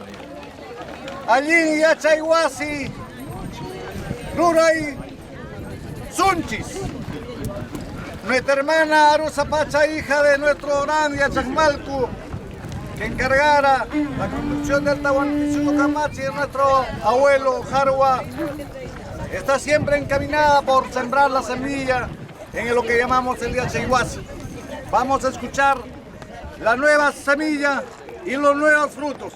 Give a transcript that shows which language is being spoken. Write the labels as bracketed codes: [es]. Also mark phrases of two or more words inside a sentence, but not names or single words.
[es] allí Yachayhuasi, Ruray Sunchis. Nuestra hermana Arusa Pacha, hija de nuestro gran Yachakmalku, que encargara la construcción del Tahuantinsuyo Kamachi, nuestro abuelo Jarwa, está siempre encaminada por sembrar la semilla en lo que llamamos el Yachayhuasi. Vamos a escuchar la nueva semilla y los nuevos frutos.